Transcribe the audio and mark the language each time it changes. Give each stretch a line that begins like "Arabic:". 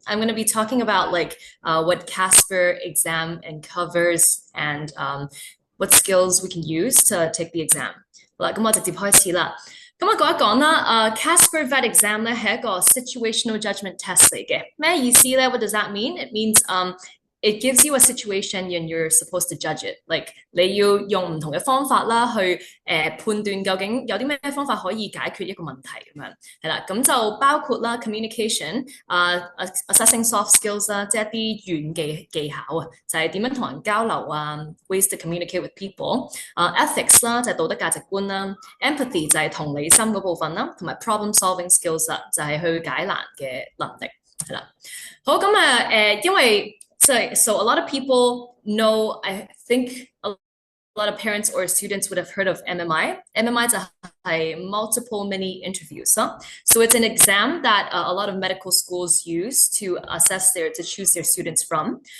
English: I'm going to be talking about what CASPer exam covers and what skills we can use to take the exam.
Cantonese: 好啦，咁我直接開始啦。咁我講一講啦，CASPer Vet Exam 咧係一個 situational judgment test 嚟嘅。咩意思咧？
English: What does that mean? It means it gives you a situation and you're supposed to judge it.
Cantonese: Like 你要用唔同嘅方法啦，去判斷究竟有啲咩方法可以解決一個問題咁樣係啦。咁就包括啦
English: communication assessing soft skills
Cantonese: 啦，即係一啲軟技巧啊，就係點樣同人交流啊 ，
English: ways to communicate with people。
Cantonese: ethics 啦，就係道德價值觀啦 ，empathy 就係同理心嗰部分啦，同埋 problem solving skills 啦，就係去解難嘅能力係啦。好咁因為
English: So a lot of people know, I think a lot of parents or students would have heard of MMI. MMI is a multiple mini interviews. So it's an exam that a lot of medical schools use to choose their students from.